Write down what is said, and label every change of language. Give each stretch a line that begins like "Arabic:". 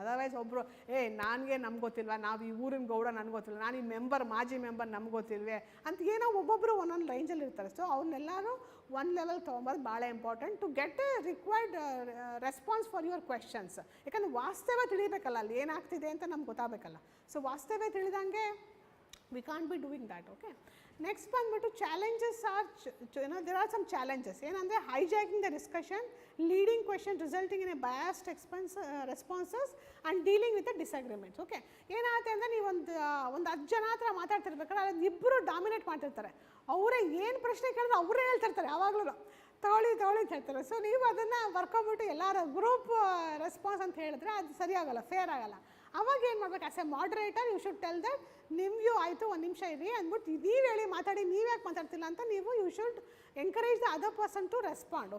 Kannada: Otherwise ಒಬ್ಬರು ನಮ್ಗೆ ಗೊತ್ತಿಲ್ವಾ, ನಾವು ಈ ಊರಿನ ಗೌಡ ನನಗೆ ಗೊತ್ತಿಲ್ಲ, ನಾನು ಈ ಮಾಜಿ ಮೆಂಬರ್ ನಮ್ಗೆ ಗೊತ್ತಿಲ್ವೇ ಅಂತ ಏನೋ ಒಬ್ಬೊಬ್ಬರು ಒಂದೊಂದು ರೇಂಜಲ್ಲಿ ಇರ್ತಾರೆ.
English: so
Kannada: ಅವ್ರನ್ನೆಲ್ಲರೂ ಒಂದು ಲೆವೆಲ್ ತೊಗೊಂಬರೋದು ಭಾಳ
English: Important to get a required response for your questions.
Kannada: ಯಾಕಂದರೆ ವಾಸ್ತವ ತಿಳಿಬೇಕಲ್ಲ, ಅಲ್ಲಿ ಏನಾಗ್ತಿದೆ ಅಂತ ನಮ್ಗೆ ಗೊತ್ತಾಗಬೇಕಲ್ಲ.
English: so
Kannada: ವಾಸ್ತವ ತಿಳಿದಂಗೆ
English: we can't be doing that. Okay, next ಬಂದ್ಬಿಟ್ಟು challenges are there are some challenges ಏನಂದರೆ hijacking the discussion, leading question resulting in a biased responses and dealing with the disagreements.
Kannada: Okay, ಏನಾಗುತ್ತೆ ಅಂದರೆ ನೀವು ಒಂದು 10 ಜನ ಹತ್ರ ಮಾತಾಡ್ತಿರ್ಬೇಕಾದ್ರೆ ಅದು ಇಬ್ಬರು ಡಾಮಿನೇಟ್ ಮಾಡ್ತಿರ್ತಾರೆ, ಅವರೇ ಏನು ಪ್ರಶ್ನೆ ಕೇಳಿದ್ರೆ ಅವರೇ ಹೇಳ್ತಿರ್ತಾರೆ, ಯಾವಾಗಲೂ ತೊಗೊಳ್ಳಿ ಅಂತ ಹೇಳ್ತಾರೆ. ಸೊ ನೀವು ಅದನ್ನು ಬರ್ಕೊಬಿಟ್ಟು ಎಲ್ಲರೂ ಗ್ರೂಪ್ ರೆಸ್ಪಾನ್ಸ್ ಅಂತ ಹೇಳಿದ್ರೆ ಅದು ಸರಿಯಾಗಲ್ಲ, ಫೇರ್ ಆಗಲ್ಲ. ಅವಾಗ ಏನು ಮಾಡ್ಬೇಕು,
English: as a moderator you should tell that
Kannada: ನಿಮಗೂ ಆಯಿತು 1 ನಿಮಿಷ ಇರಿ ಅಂದ್ಬಿಟ್ಟು ನೀವು ಹೇಳಿ ಮಾತಾಡಿ, ನೀವು ಯಾಕೆ ಮಾತಾಡ್ತಿಲ್ಲ ಅಂತ ನೀವು
English: You should encourage the other person to respond.